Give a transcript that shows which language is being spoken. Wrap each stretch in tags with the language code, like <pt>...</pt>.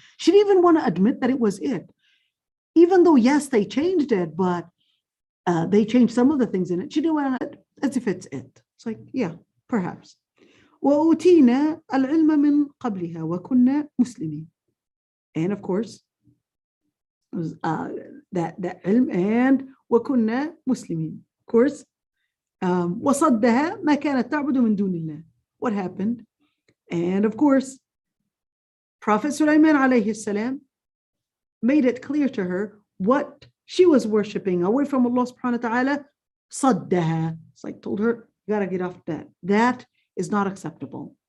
<en>She didn't even want to admit that it was it. Even though, yes, they changed it, but they changed some of the things in it. She didn't want to, as if it's it. It's like, yeah, perhaps.</en> <ar>وَأُوتِينَا الْعِلْمَ مِنْ قَبْلِهَا وَكُنَّا مُسْلِمِينَ.</ar> <en>And of course, it was that ilm and</en> <ar>وَكُنَّا مُسْلِمِينَ.</ar> <en>Of course,</en> <ar>وَصَدَّهَا مَا كَانَتْ تَعْبُدُ مِنْ دُونِ اللَّهِ.</ar> <en>What happened? And of course, Prophet Sulaiman alayhi salam made it clear to her what she was worshiping away from Allah subhanahu wa ta'ala.</en> <ar>صَدَّهَا.</ar> <en>It's like, told her, you gotta get off that. That is not acceptable.</en>